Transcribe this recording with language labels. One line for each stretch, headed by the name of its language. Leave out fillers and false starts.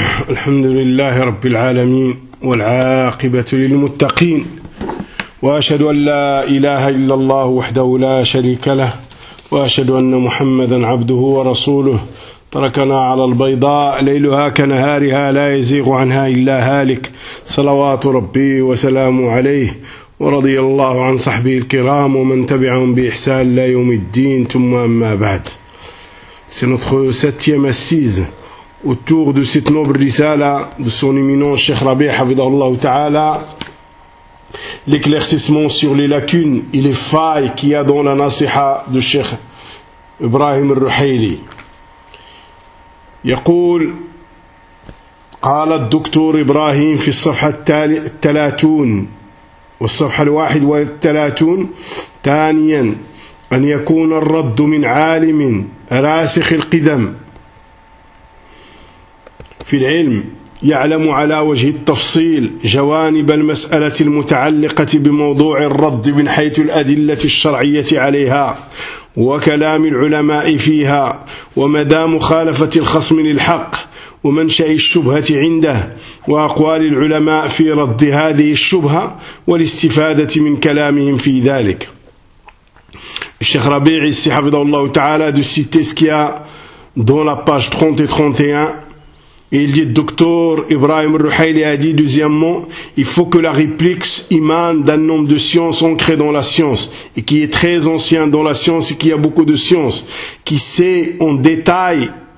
Arabic: الحمد لله رب العالمين، والعاقبة للمتقين، وأشهد أن لا إله إلا الله وحده لا شريك له، وأشهد أن محمدا عبده ورسوله. تركنا على البيضاء ليلها كنهارها لا يزيغ عنها إلا هالك، صلوات ربي وسلامه عليه، ورضي الله عن صحبه الكرام ومن تبعهم بإحسان لا يوم الدين. ثم أما بعد،
French: c'est notre septième assise autour de cette noble risala de son éminent Cheikh Rabi Hafidhahullah Ta'ala, l'éclaircissement sur les lacunes et les failles qu'il y a dans la nasiha de Cheikh Ibrahim al-Ruhayli.
Arabic: يقول قال الدكتور إبراهيم في الصفحة الثلاثون والصفحة الواحد والثلاثون ثانيا أن يكون الرد من عالم راسخ القدم في العلم يعلم على وجه التفصيل جوانب المسألة المتعلقة بموضوع الرد من حيث الأدلة الشرعية عليها وكلام العلماء فيها ومدى مخالفة الخصم للحق ومنشأ الشبهة عنده وأقوال العلماء في رد هذه الشبهة والاستفادة من كلامهم في ذلك.
French: Cheikh Rabi' ici, Hafidhahullah Ta'ala, de citer ce qu'il y a dans la page 30 et 31. Et il dit, docteur Ibrahim al-Ruhayli a dit, deuxièmement, il faut que la réplique émane d'un homme de science ancré dans la science, et qui est très ancien dans la science et qui a beaucoup de science, qui sait en détail